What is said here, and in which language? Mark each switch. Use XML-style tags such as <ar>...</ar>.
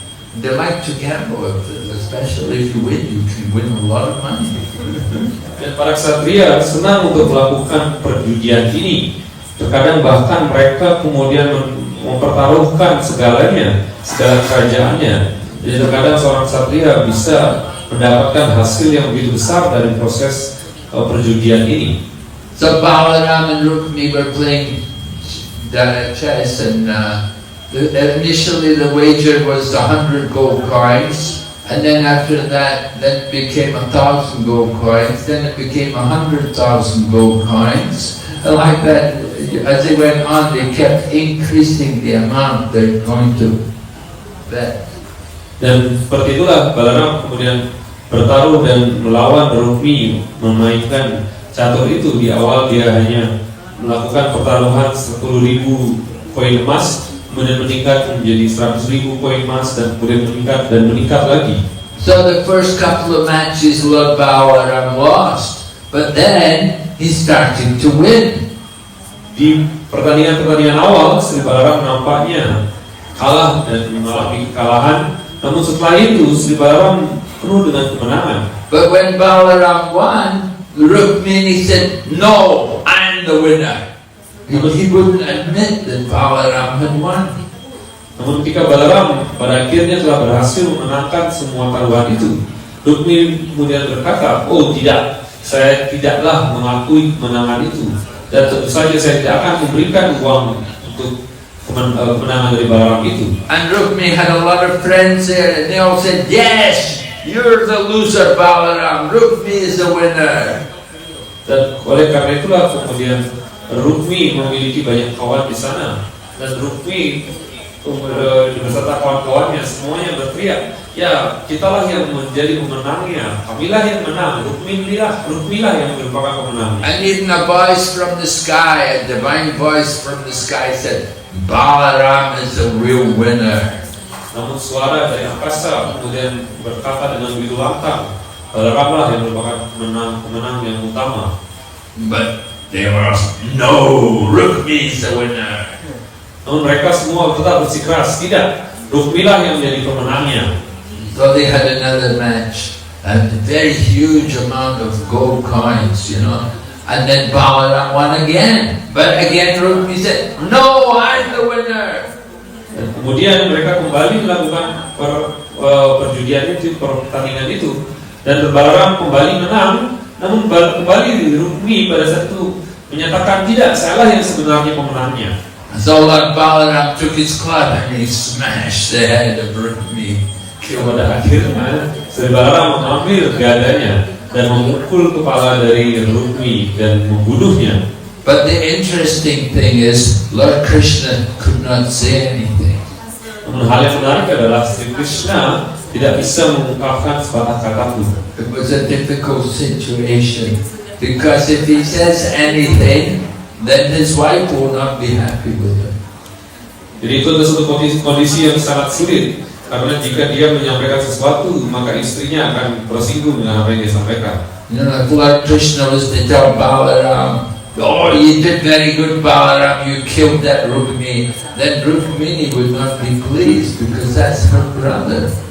<en>And they like to gamble, especially if you win, you can win a lot of money.</en> <id>Dan para ksatria senang untuk melakukan perjudian ini. Terkadang bahkan mereka kemudian mempertaruhkan segalanya, segala kerajaannya. Jadi terkadang seorang ksatria bisa mendapatkan hasil yang begitu besar dari proses perjudian ini.</id> <en>So Balaram and Rukmi were playing chess, and initially the wager was 100 gold coins, and then after that, then it became 1,000 gold coins, then it became 100,000 gold coins, and like that. As they went on, they kept increasing the amount they're going to bet.</en> <id>Dan seperti itulah Balaram kemudian bertaruh dan melawan Rukmi memainkan catur itu. Di awal dia hanya melakukan pertaruhan 10.000 koin emas, kemudian meningkat menjadi 100.000 koin emas, dan kemudian meningkat lagi.</id> <en>So the first couple of matches, Lord Balaram lost, but then he started to win.</en> <id>Di pertandingan-pertandingan awal, Sri Balaram nampaknya kalah dan mengalami kekalahan. Namun setelah itu, Sri Balaram penuh dengan kemenangan.</id> <en>But when Balaram won, Rukmini said, "No, I'm the winner." He wouldn't admit that Balaram had won.</en> <id>Namun ketika Balaram pada akhirnya telah berhasil memenangkan semua taruhan itu, Rukmi kemudian berkata, "Oh tidak, saya tidaklah mengakui kemenangan itu. Dan tentu saja saya tidak akan memberikan uang untuk kemenangan dari Balaram itu."</id> <en>And Rukmi had a lot of friends there, and they all said, "Yes, you're the loser, Balaram. Rukmi is the winner."</en> <id>Dan oleh karena itulah kemudian Rukmi memiliki banyak kawan di sana, dan Rukmi beserta kawan-kawannya semuanya berteriak, "Ya, kitalah yang menjadi pemenangnya. Kamilah yang menang. Rukmilah yang merupakan pemenangnya."</id> <en>And even a voice from the sky, a divine voice from the sky said, "Balaram is the real winner."</en> <id>Namun suara dari angkasa kemudian berkata dengan begitu lantang, Balaramlah yang merupakan pemenang yang utama.</id> <en>But they were, "No, Rukmi is the winner."</en> <id>Namun mereka semua tetap bersikeras, tidak, Rukmilah yang menjadi pemenangnya.</id> <en>So they had another match, a very huge amount of gold coins, and then Balaram won again. But again Rukmi said, "No, I'm the winner."</en> <id>Dan kemudian mereka kembali melakukan perjudian itu, pertandingan itu, dan Balaram kembali menang. Namun kembali Rukmi pada saat itu menyatakan, "Tidak, sayalah yang sebenarnya pemenangnya."</id> <en>So Lord Balaram took his club and he smashed the head of Rukmi.</en> <id>Pada akhirnya Sri Balaram mengambil dadanya dan memukul kepala dari Rukmi dan membunuhnya.</id> <en>But the interesting thing is, Lord Krishna could not say anything.</en> <id>Namun hal yang menarik adalah Sri Krishna tidak bisa mengungkapkan sepatah kata pun.</id> <en>It was a difficult situation because if he says anything, then his wife will not be happy with him.</en> <id>Jadi itu adalah suatu kondisi yang sangat sulit, karena jika dia menyampaikan sesuatu, maka istrinya akan tersinggung dengan apa yang dia sampaikan.</id> <en>You know, if Lord Krishna was to tell Balaram, "Oh, you did very good, Balaram, you killed that Rukmini," then Rukmini would not be pleased because that's her brother.</en>